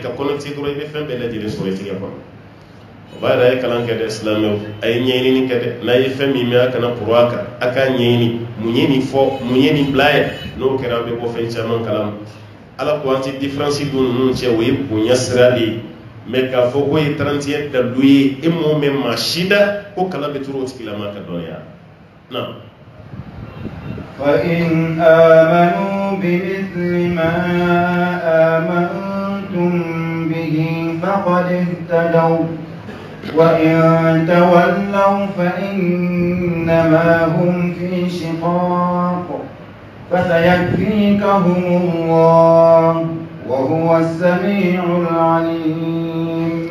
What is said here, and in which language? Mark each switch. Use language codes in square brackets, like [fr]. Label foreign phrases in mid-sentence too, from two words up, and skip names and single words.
[bm] ka connecter dɔrɔn i bɛ fɛn bɛɛ lajɛlen sɔrɔ i tigɛ kɔnɔ o b'a yɛrɛ a ye kalan kɛ dɛ silamɛw a ye ɲɛɲini kɛ dɛ n'a ye fɛn min mɛn a kana poro a kan a k'a ɲɛɲini mun ye nin fɔ mun ye nin bila yan n'o kɛra a bɛ bɔ fɛn caman kalama ala ko an tɛ différence don ninnu cɛ o ye bonya sira de ye mais k'a fɔ ko ye 31 dalu ye e m'o mɛn maa si da ko kala bɛ turu o tigilama ka dɔnniya na [ar] فإن آمنوا بمثل ما آمنتم به فقد اهتدوا وإن تولوا فإنما هم في شقاق فسيكفيكهم الله وهو السميع العليم